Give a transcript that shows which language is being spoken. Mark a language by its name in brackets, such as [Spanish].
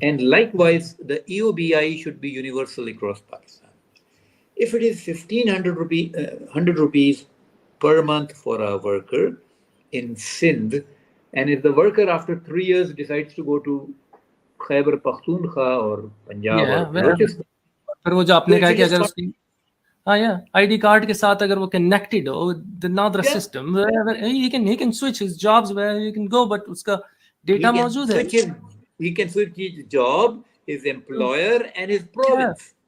[English] And likewise, the EOBI should be universal across Pakistan. If it is 1,500 rupees per month for a worker in Sindh, and if the worker after 3 years decides to go to Khyber Pakhtunkhwa or Punjab or Balochistan, [Urdu] پھر وہ جو آپ نے کہا کہ اگر اس کی ID card کے ساتھ اگر وہ connected ہو [English] the another system he can switch his jobs where he can go, but [Urdu] اس کا data موجود ہے. [English] He can switch his job, his employer and his province.